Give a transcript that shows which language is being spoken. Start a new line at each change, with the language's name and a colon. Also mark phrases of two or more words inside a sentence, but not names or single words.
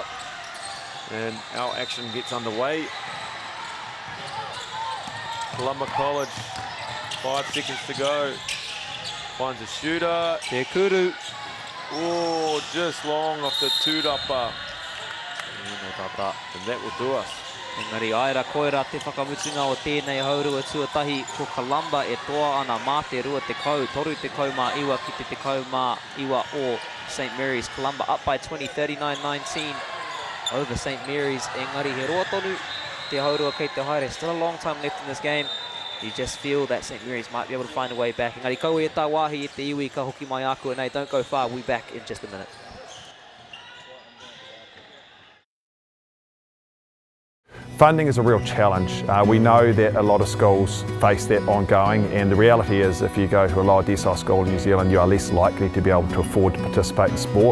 English: And our action gets underway. Columba College, 5 seconds to go. Finds a shooter.
Māori: Te kuru.
English: Oh, just long off the tūrapa. And that will do us.
Māori: Engari aira koera te whakamutunga o tēnei haurua tuatahi ko Columba e toa ana mā te rua te kau, toru te kau mā iwa ki te kau mā iwa o St Mary's.
English: Columba up by 20, 39-19 over St Mary's.
Māori: Engari he roa tonu te haurua kei te haere.
English: Still a long time left in this game. You just feel that St Mary's might be able to find a way back.
Māori: Engari kau e tā wāhi e te iwi ka hoki mai aku,
English: and don't go far. We'll be back in just a minute. Funding is a real challenge. We know that a lot of schools face that ongoing, and the reality is if you go to a lower decile school in New Zealand, you are less likely to be able to afford to participate in sport.